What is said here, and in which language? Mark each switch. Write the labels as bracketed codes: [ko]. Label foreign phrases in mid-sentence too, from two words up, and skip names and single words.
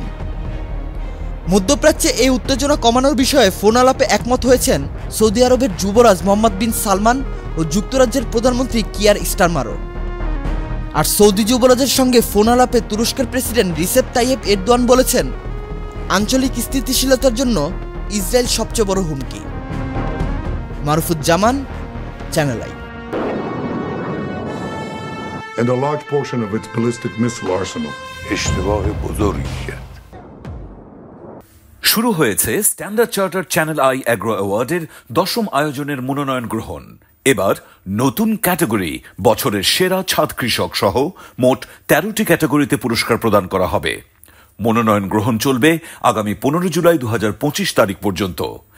[bn] মধ্যপ্রাচ্যে এই উত্তেজনা কমানোর বিষয়ে ফোনালাপে একমত হয়েছেন সৌদি আরবের যুবরাজ মোহাম্মদ বিন সালমান ও যুক্তরাজ্যের প্রধানমন্ত্রী কিয়ার স্টারমারও। আর সৌদি যুবরাজের সঙ্গে ফোনালাপে তুরস্কের প্রেসিডেন্ট রিসেপ তাইয়েপ এরদোয়ান বলেছেন, আঞ্চলিক স্থিতিশীলতার জন্য ইসরায়েল সবচেয়ে বড় হুমকি। মারুফুজ্জামান, চ্যানেল আই। [en] And a large portion of its ballistic missile arsenal. [fa] اشتباه بزرگی کرد. [bn] শুরু হয়েছে স্ট্যান্ডার্ড চার্টার চ্যানেল আই অ্যাগ্রো অ্যাওয়ার্ডের 10ম আয়োজনের মনোনয়ন গ্রহণ। এবার নতুন ক্যাটাগরি বছরের সেরা ছাদ কৃষক সহ মোট 13টি ক্যাটাগরিতে পুরস্কার প্রদান করা হবে। মনোনয়ন গ্রহণ চলবে আগামী 15 জুলাই 2025 তারিখ পর্যন্ত।